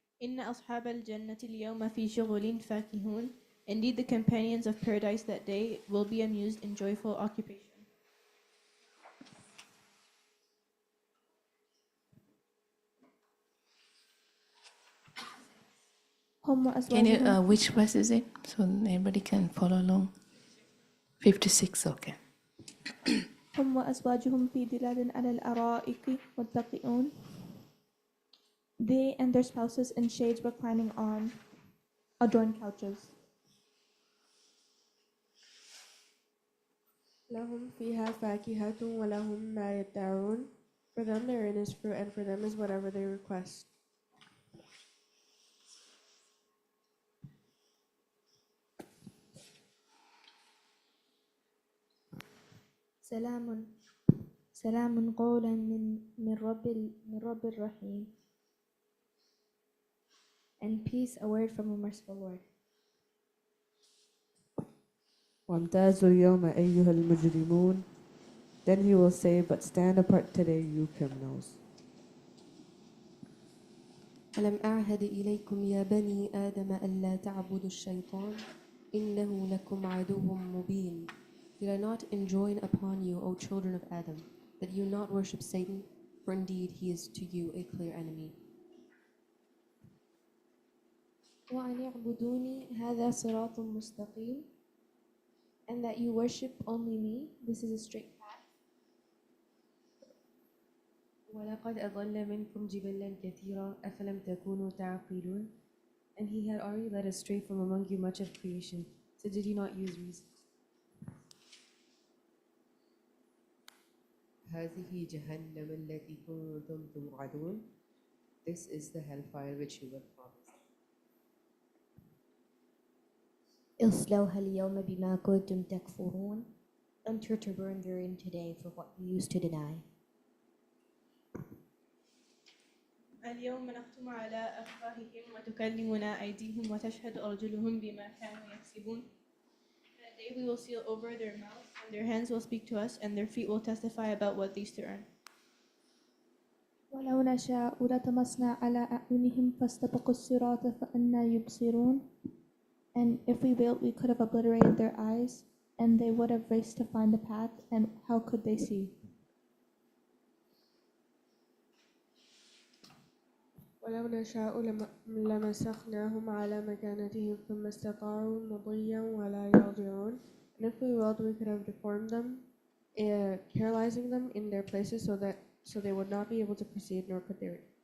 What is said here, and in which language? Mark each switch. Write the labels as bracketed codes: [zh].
[ar] إن أصحاب الجنة اليوم في شغل فاكهون. [en] Indeed, the companions of paradise that day will be amused in joyful occupation. Can you, which verse is it? So everybody can follow along. 56, okay. [ar] هم وأزواجهم في ظلال على الأرائك متكئون. [en] They and their spouses in shades reclining on adorned couches. [ar] لهم فيها فاكهة ولهم ما يدعون. [en] For them therein is fruit, and for them is whatever they request. [ar] سلام قولا من رب الرحيم. [en] And peace, a word from a merciful Lord. [ar] وامتازوا اليوم أيها المجرمون. [en] Then he will say, but stand apart today, you criminals. [ar] ألم أعهد إليكم يا بني آدم ألا تعبدوا الشيطان إنه لكم عدو مبين. [en] Did I not enjoin upon you, O children of Adam, that you not worship Satan, for indeed he is to you a clear enemy. [ar] وأن يعبدوني هذا صراط مستقيم. [en] And that you worship only me, this is a straight path. [ar] ولقد أضل منكم جبلا كثيرا أفلم تكونوا تعقلون. [en] And he had already led astray from among you much of creation, so did you not use reason? [ar] هذه جهنم التي كنتم توعدون. [en] This is the hellfire which you were promised. [ar] اصلوها اليوم بما كنتم تكفرون. [en] Enter to burn therein today for what you used to deny. [ar] اليوم نختم على أفواههم وتكلمنا أيديهم وتشهد أرجلهم بما كانوا يكسبون. [en] That day we will seal over their mouths and their hands will speak to us and their feet will testify about what they used to earn. [ar] ولو نشاء لطمسنا على أعينهم فاستبقوا الصراط فأنى يبصرون. [en] And if we willed, we could have obliterated their eyes, and they would have raced to find the path, and how could they see? [ar] ولو نشاء لمسخناهم على مكانتهم ثم استطاعوا مضيا ولا يرجعون. [en] And if we willed, we could have deformed them, paralyzing them in their places so they would not be able to proceed, nor could they.